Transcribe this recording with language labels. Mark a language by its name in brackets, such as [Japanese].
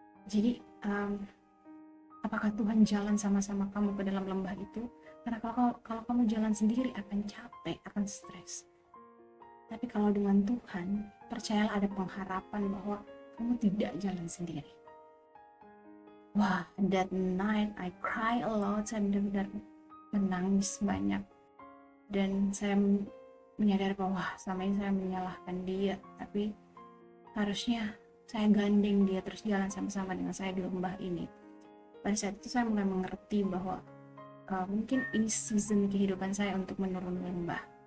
[Indonesian] Jadi apakah Tuhan jalan sama-sama kamu ke dalam lembah itu? Karena kalau kamu jalan sendiri akan capek, akan stres. Tapi kalau dengan Tuhan, percayalah ada pengharapan bahwa kamu tidak jalan sendiri. [English] Wah, that night I cry a lot. [Indonesian] Saya benar-benar menangis banyak. Dan saya menyadari bahwa selama ini saya menyalahkan dia. Tapi harusnya saya gandeng dia terus jalan sama-sama dengan saya di lembah ini. Pada saat itu saya mulai mengerti bahwa mungkin ini season kehidupan saya untuk menurun lembah.